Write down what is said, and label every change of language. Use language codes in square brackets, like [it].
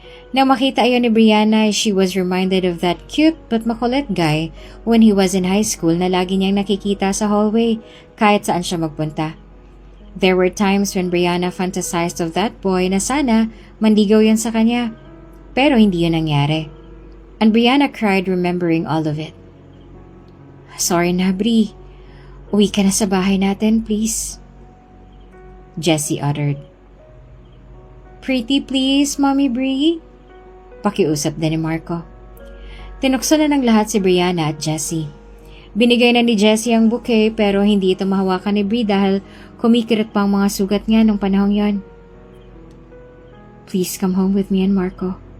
[tl] Nang makita ayon ni Brianna, she was reminded of that cute but makulit guy when he was in high school na lagi niyang nakikita sa hallway kahit saan siya magpunta. [en] There were times when Brianna fantasized of that boy na sana mandigaw yan sa kanya. Pero hindi yun nangyari. And Brianna cried remembering all of it. [tl] Sorry na, Bri. Uwi ka na sa bahay natin, please. [en] Jessie uttered. Pretty please, Mommy Bri? [tl] Pakiusap din ni Marco. Tinukso na ng lahat si Brianna at Jessie. Binigay na ni Jessie ang bouquet pero hindi ito mahawakan ni Bri dahil kumikirat pa ang mga sugat niya nung panahong yon. [en] Please come home with me and Marco.